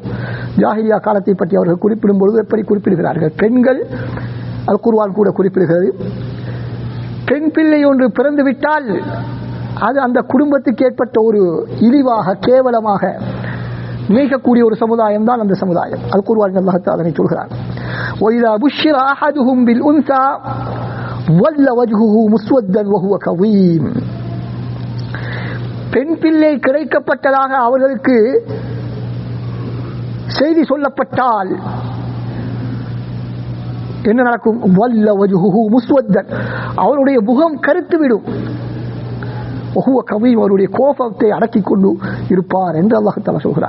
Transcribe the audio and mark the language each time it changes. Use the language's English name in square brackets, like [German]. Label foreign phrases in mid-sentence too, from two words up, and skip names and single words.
[Tamil] ஜாஹிலியா காலத்தை பற்றி அவர்கள் குறிப்பிடும் பொழுது எப்படி குறிப்பிடுகிறார்கள்? பெண்கள், அல் குர்ஆன் கூட குறிப்பிடுகிறது, பெண் பிள்ளை ஒன்று பிறந்து விட்டால் அது அந்த குடும்பத்துக்கு ஏற்பட்ட ஒரு இழிவாக, கேவலமாக நினைக்கக்கூடிய ஒரு சமுதாயம் தான் அந்த சமுதாயம். அல் குர்ஆன் அல்லாஹ் அதனை சொல்கிறார். [Arabic] وَإِذَا بُشِّرَ أَحَدُهُمْ بِالْأُنثَى وَلَّ وَجْهُهُ مُسْوَدًّا وَهُوَ كَظِيمٌ. [Tamil] பெண் பிள்ளை கிடைக்கப்பட்டதாக அவர்களுக்கு செய்தி சொல்லப்பட்டால் என்ன நடக்கும்? [Arabic] ظل وجهه مسودا, [Tamil] அவருடைய முகம் கருத்துவிடும். [Arabic] وهو كظيم, [Tamil] அவருடைய கோபத்தை அடக்கிக் கொண்டு இருப்பார் என்று அல்லாஹ் தஆலா சொல்கிறார்.